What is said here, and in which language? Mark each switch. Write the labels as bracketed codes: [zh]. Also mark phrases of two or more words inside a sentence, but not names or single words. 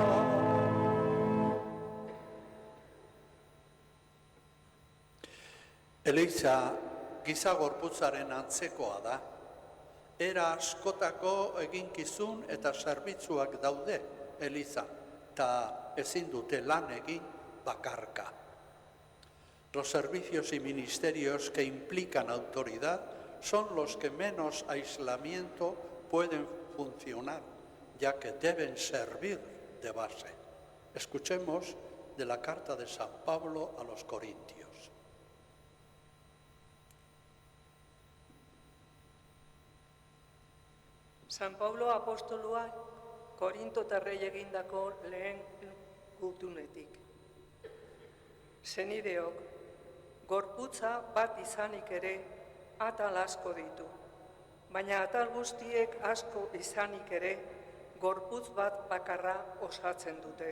[eu] Eliza giza gorputzaren antzekoa da. Era askotako eginkizun eta zerbitzuak daude Eliza, eta ezin dute lan egin bakarka. [es] Los servicios y ministerios que implican autoridad son los que menos aislamiento pueden funcionar, ya que deben servir de base. Escuchemos de la carta de San Pablo a los Corintios. [eu] San Pablo apostolua Korintotarrei egindako lehen gutunetik. Senideok, gorputza bat izanik ere atal asko ditu, baina atal guztiek asko izanik ere gorputz bat bakarra osatzen dute.